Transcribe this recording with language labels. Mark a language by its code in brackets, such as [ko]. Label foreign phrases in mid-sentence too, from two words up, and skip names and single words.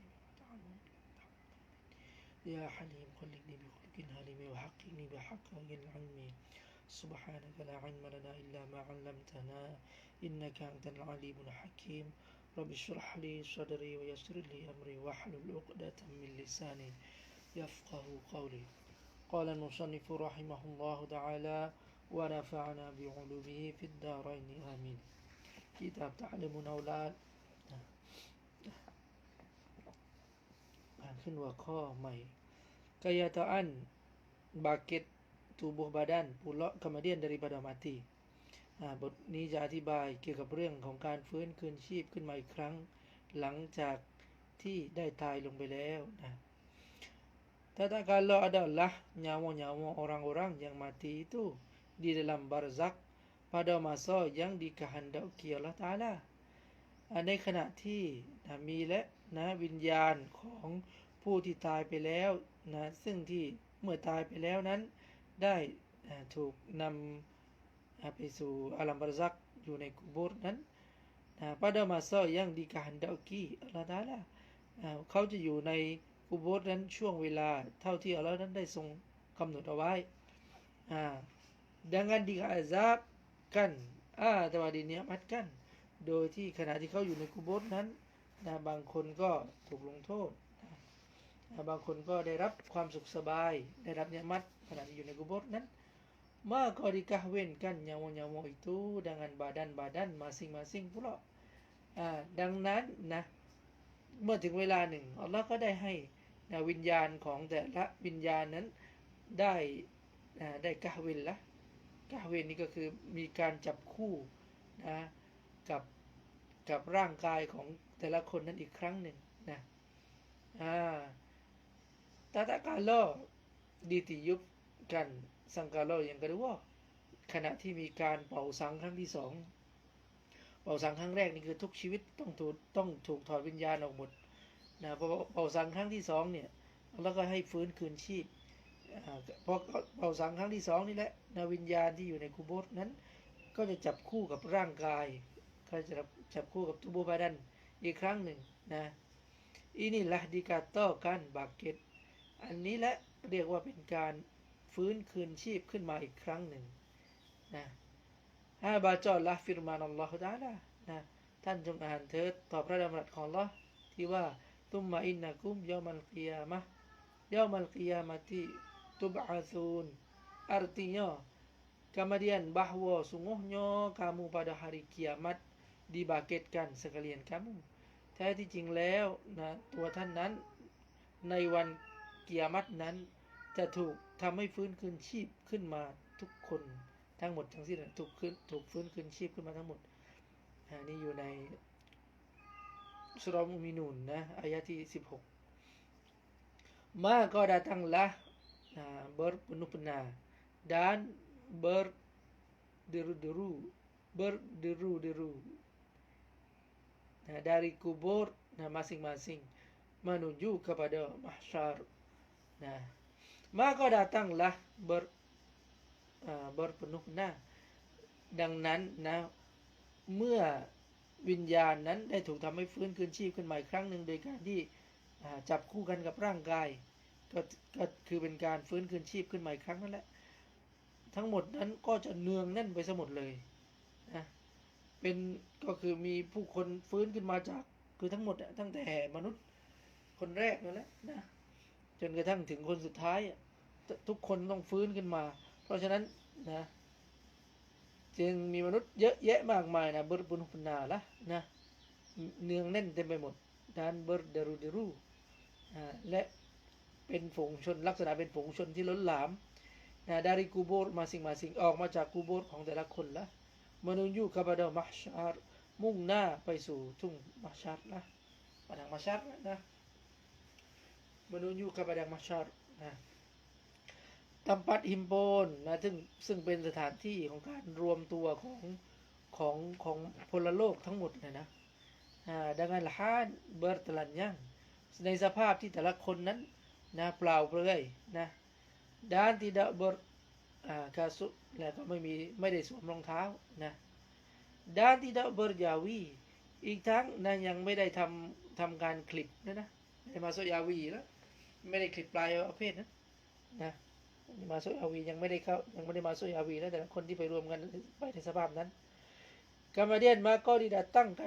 [ar] بما تعلم يا حليم خلقني بخلق حليم وحققني بحقق العلم سبحانك لا علم لنا إلا ما علمتنا إنك أنت العليم الحكيم رب اشرح لي صدري ويسر لي أمري واحلل عقدة من لساني يفقه قولي قال المصنف رحمه الله تعالى ونفعنا بعلومه في الدارين آمين Kitab Ta'limun Aulad [th] ขึ้นหัวข้อใหม่ [ms] Kayataan bangkit tubuh badan pula kemudian daripada mati [th] บทนี้จะอธิบายเกี่ยวกับเรื่องของการฟื้นคืนชีพขึ้น มาอีกครั้งหลังจากที่ได้ตายลงไปแล้วนะ [ms] Tatkala adalah nyawa-nyawa orang-orang yang mati itu di dalam barzakh pada masa yang dikehendaki Allah Ta'ala [th] ในขณะที่มีและวิญญาณของผู้ที่ตายไปแล้วซึ่งที่เมื่อตายไปแล้วนั้นได้ถูกนำไปสู่อาลัมบารซักอยู่ในกุโบร์นั้น [ms] pada masa yang dikehendaki Allah Ta'ala [th] เขาจะอยู่ในกุโบร์นั้นช่วงเวลาเท่าที่อัลเลาะห์นั้นได้ทรงกำหนดเอาไว้ [ms] dengan diazabkan atau dinikmatkan [th] โดยที่ขณะที่เขาอยู่ในกุโบร์นั้นบางคนก็ถูกล งโทษบางคนก็ได้รับความสุขสบายได้รับนิมัตขณะที่อยู่ในกุโบร์นั้น [ms] maka dikahwinkan nyawa-nyawa itu dengan badan-badan masing-masing pula [th] ดังนั้นนะเมื่อถึงเวลาหนึ่งอัลเลาะห์ก็ได้ให้วิญญาณของแต่ละวิญญาณนั้นได้กะฮ์วินละกะฮ์วินนี่ก็คือมีการจับคู่ กับร่างกายของแต่ละคนนั้นอีกครั้งหนึ่งนะ [ms] tatkala ditiupkan sangkala yang kedua [th] ขณะที่มีการเป่าสังครั้งที่สองเป่าสังครั้งแรกนี่คือทุกชีวิตต้องถูกถอดวิญญาณออกหมดนะพอเป่าสังครั้งที่สองเนี่ยแล้วก็ ให้ฟื้นคืนชีพพอเป่าสังครั้งที่สองนี่แหละวิญญาณที่อยู่ในกุโบร์นั้นก็จะจับคู่กับร่างกายก็จะจับคู่กับ [ms] tubuh badan [th] อีกครั้งหนึ่ งนะ [ms] inilah dikatakan bangkit [th] อันนี้แหละเรียกว่าเป็นการฟื้นคืนชีพขึ้นมาอีกครั้งหนึ่งนะ [ms] bacalah firman Allah Ta'ala [th] นะท่าน จงอ่านเถิดต่อพระดำรัสของ Allah ที่ว่า [ar] ثم إنكم يوم القيامة تبعثون [ms] artinya kemudian bahwa sungguhnya kamu pada hari kiamat dibangkitkan sekalian kamu [th] แท้ที่จริงแล้วนะตัวท่านนั้นในวันกิยา มัตนั้นจะถูกทำให้ฟื้นคืนชีพขึ้นมาทุกคนทั้งหมดทั้งสิ้นถูกฟื้นคืนชีพขึ้นมาทั้งหมดนี่อยู่ในสุเราะห์มุมินูนนะอายะที่16 [ms] maka datanglah berpenuh-penuh dan berderu-deru dari kubur masing-masing menuju kepada mahsyar. Maka datanglah berpenuh-penuh [th] ดังนั้นนะเมื่อวิญญาณนั้นได้ถูกทำให้ฟื้นคืนชีพขึ้นมาอีกครั้งหนึ่งโดยการที่จับคู่กันกับร่างกายก็คือเป็นการฟื้นคืนชีพขึ้นมาอีก ครั้งนั่นแหละทั้งหมดนั้นก็จะเนืองแน่นไปหมดเลยนะก็คือมีผู้คนฟื้นขึ้นมาจากคือทั้งหมดตั้งแต่ม นุษย์คนแรกนั่นแหละนะจนกระทั่งถึงคนสุดท้ายทุกคนต้องฟื้นขึ้นมาเพราะฉะ นั้นนะจึงมีมนุษย์เยอะแยะมากมายนะ [ms] berpenuh-penuh lah [th] นะเนืองแน่นเต็มไปหมด [ms] dan berderu-deru [th] และเป็นฝูงชนลักษณะเป็นฝูงชนที่ล้นหลาม [ms] dari kubur masing-masing [th] ออกมาจากกุโบร์ของแต่ละคนละ [ms] menuju kepada mahsyar [th] มุ่งหน้าไปสู่ทุ่งมัชชัรนะ [ms] padang mahsyar [th] นะ [ms] menuju kepada mahsyar [th] นะ [ms] tempat himpun [th] นะซึ่งเป็นสถานที่ของการรวมตัวของของพลโลกทั้งหมดนะ [ms] dengan hal bertelanjang [th] ในสภาพที่แต่ละคนนั้น นะเปล่าเปลือยนะ [ms] dan tidak berkasut [th] และก็ไม่ได้สวมรองเท้านะ [ms] dan tidak berjawi [th] อีกทั้งนะยังไม่ได้ทำการคลิปนะไม่ได้มาสุยาวีแล้วไม่ได้คลิปปลายประเภทนะมาสุยาวียังไม่ได้มาสุยาวีนะแต่คนที่ไปรวมกันไปในสภาพนั้น [ms] kemudian maka didatangkan